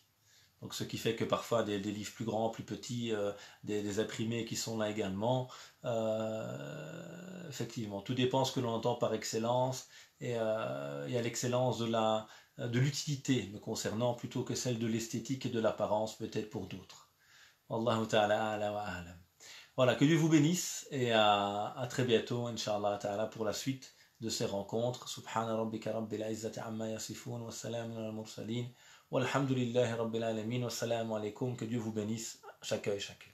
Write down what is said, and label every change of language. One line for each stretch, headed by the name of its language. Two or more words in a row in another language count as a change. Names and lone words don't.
French: Donc ce qui fait que parfois des livres plus grands, plus petits, des imprimés qui sont là également. Effectivement, tout dépend ce que l'on entend par excellence. Et il y a l'excellence de l'utilité me concernant plutôt que celle de l'esthétique et de l'apparence peut-être pour d'autres.
Arabic: والله تعالى أعلى وأعلم.
French: Voilà, que Dieu vous bénisse et à très bientôt,
Arabic: إن شاء الله تعالى,
French: pour la suite de ces rencontres.
Arabic: سبحان ربك رب العزة عما يصفون وسلام على المرسلين. والحمد لله رب العالمين. والسلام عليكم.
French: Que Dieu vous bénisse chacun et chacune.